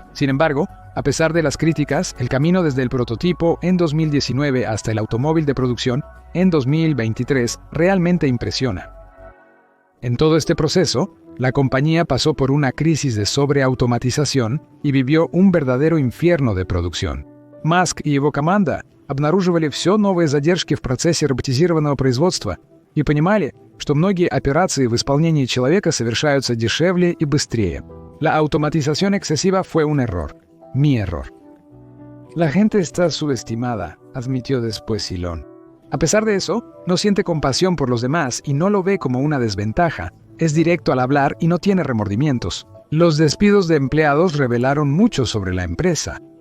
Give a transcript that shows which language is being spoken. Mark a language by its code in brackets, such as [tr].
[es] Sin embargo, a pesar de las críticas, el camino desde el prototipo en 2019 hasta el automóvil de producción en 2023 realmente impresiona. En todo este proceso, la compañía pasó por una crisis de sobreautomatización y vivió un verdadero infierno de producción. [ru] Musk и его команда обнаруживали все новые задержки в процессе роботизированного производства и понимали, что многие операции в исполнении человека совершаются дешевле и быстрее. [es] La automatización excesiva fue un error. Mi error. La gente está subestimada, admitió después Elon. A pesar de eso, no siente compasión por los demás y no lo ve como una desventaja. Es directo al hablar y no tiene remordimientos. Los despidos de empleados revelaron mucho sobre la empresa.